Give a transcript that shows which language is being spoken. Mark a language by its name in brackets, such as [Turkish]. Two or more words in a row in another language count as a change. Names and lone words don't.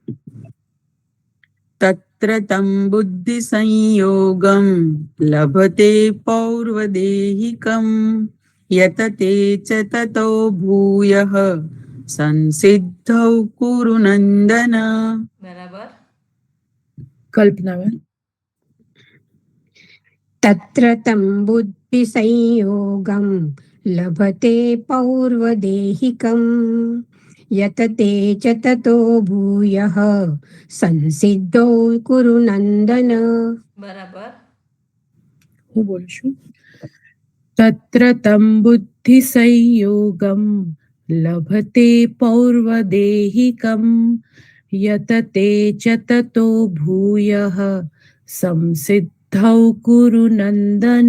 [Sanskrit] તત્ર તમ બુદ્ધિ સંયોગમ લભતે પૌર્વદેહિકમ યત તે ચ તતો ભૂયઃ સંસિદ્ધૌ કુરુ નંદન. [Gujarati] બરાબર. કલ્પનાબેન. [Sanskrit] तत्र तं बुद्धिसंयोगं लभते पौर्वदेहिकं यत ते च ततो भूयः संसिद्धो कुरु नन्दन. [Gujarati] બરાબર. હું બોલું છું. [Sanskrit] તત્ર તમ બુદ્ધિ સંયોગમ લભતે પૌર્વદેહિકમ યત તે ચ તતો ભૂયઃ સંસિદ્ધૌ કુરુ નંદન.